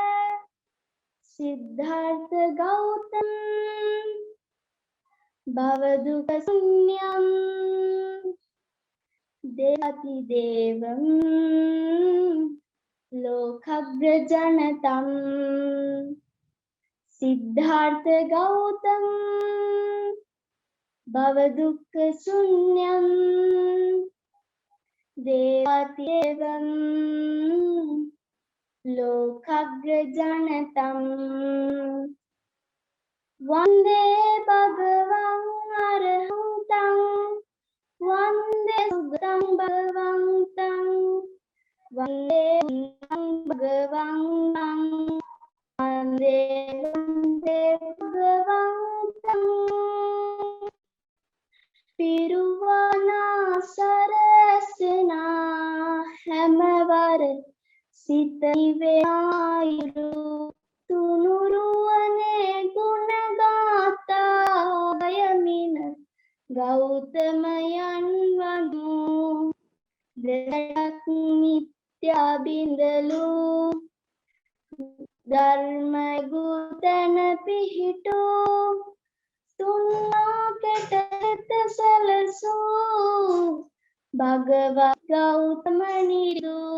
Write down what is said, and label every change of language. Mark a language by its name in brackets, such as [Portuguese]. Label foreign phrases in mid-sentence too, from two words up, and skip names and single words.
[Pali] සිද්ධාර්ථ ගෞතම භව දුක්ඛ ශුන්‍යම් දේවති දේවම් ලෝකග්‍රජනතම්. සිද්ධාර්ථ ගෞතම භව දුක්ඛ ශුන්‍යම් දේවතිවං ලෝකග්‍රජනතම්. වන්දේ භගවං අරහංතං වන්දේ සුගතං භගවන්තං වන්දේ භගවං වන්දේ භගවන්තං. [Sinhala] පිරුවනා සරසනා හැමවර සිත නිවේයුරු තුනුරුවනේ ගුණගාථා යමින ගෞතමයන් වඳු දෙයක් මිත්‍යා බිඳලු ධර්ම ගුතන පිහිටෝ තුන්නාකට සැලසූ භගවත් ගෞතම නිරු.